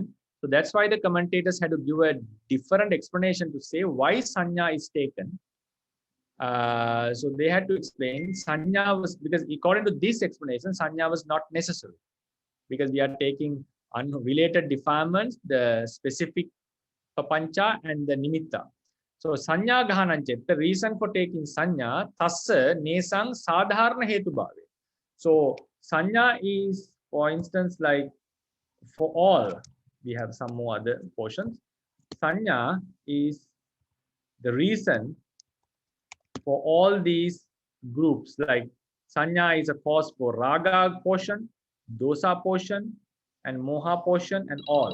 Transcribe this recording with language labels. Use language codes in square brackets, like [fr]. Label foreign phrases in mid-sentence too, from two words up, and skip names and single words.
[en] So that's why the commentators had to give a different explanation to say why sanya is taken. So they had to explain sanya was, because according to this explanation, sanya was not necessary, because we are taking unrelated defilements, the specific papancha and the nimitta. [pi] So sanya gahananchit, [en] the reason for taking sanya, [pi] tassa nesang sadharana hetu bhave. [en] So sanya is, for instance, like for all, we have some more other portions. Sanya is the reason for all these groups. Like sanya is a cause for raga portion, dosa portion, and moha portion, and all.